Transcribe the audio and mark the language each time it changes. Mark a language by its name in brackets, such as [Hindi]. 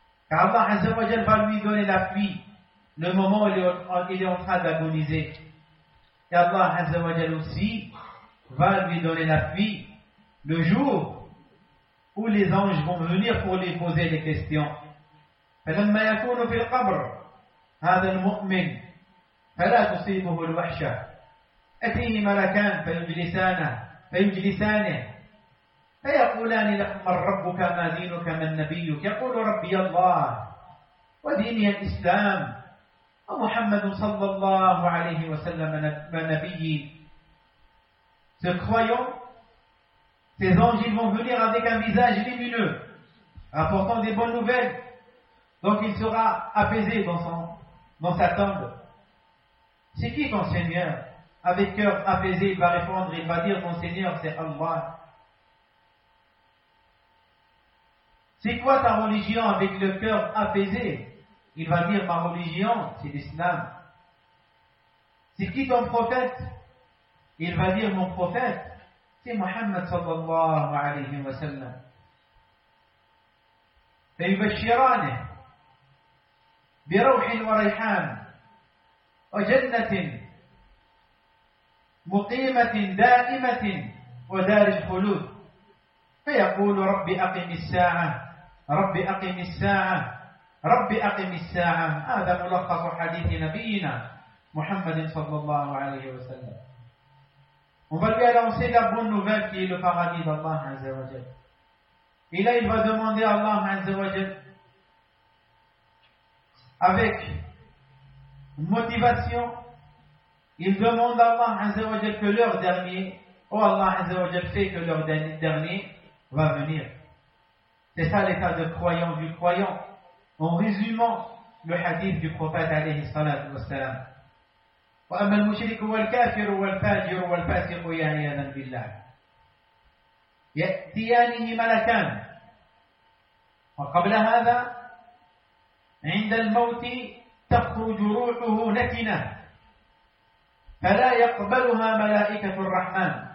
[French] Car Allah Azza wa Jal va lui donner l'appui le moment où il est en train d'agoniser. Et Allah Azza wa Jal aussi va lui donner l'appui le jour où les anges vont venir pour lui poser des questions. [Arabic] فلما يكون في القبر هذا المؤمن فلا تصيبه الوحشة أتيه ملكان فيجلسانه فيقولان لك من ربك ما دينك من نبيك يقول ربي الله وديني الإسلام ومحمد صلى الله عليه وسلم نبي. [French] Ce croyant, ces anges, ils vont venir avec un visage lumineux, apportant des bonnes nouvelles. Donc il sera apaisé dans sa tombe. C'est qui ton Seigneur? Avec cœur apaisé, il va répondre, il va dire, mon Seigneur, c'est Allah. C'est quoi ta religion avec le cœur apaisé? Il va dire, ma religion, c'est l'islam. C'est qui ton prophète? Il va dire, mon prophète, c'est Muhammad sallallahu alayhi wa sallam. [Arabic] Fayubashirani bi rouhin wa rayhan wa jannatin مقيمة دائمة ودار الخلود فيقول رب أقم الساعة رب أقم الساعة رب أقم الساعة. هذا ملخص حديث نبينا محمد صلى الله عليه وسلم. [French] On va lui annoncer la bonne nouvelle qui est le paradis d'Allah Azza wa Jal. Et là, il va demander à Allah Azza wa Jal avec motivation. Il demande à Allah Azza wa Jal que l'heure dernière Oh Allah, Azza wa Jal fait que leur dernier va venir. C'est ça l'état de croyant du croyant. En résumant le hadith du prophète alayhi salatu wa salam. [Arabic] وأما المشرك والكافر والفاجر والفاسق والعياذ بالله يأتيانه ملكان وقبل هذا عند الموت تخرج روحه نتنة فلا يقبلها ملائكة الرحمن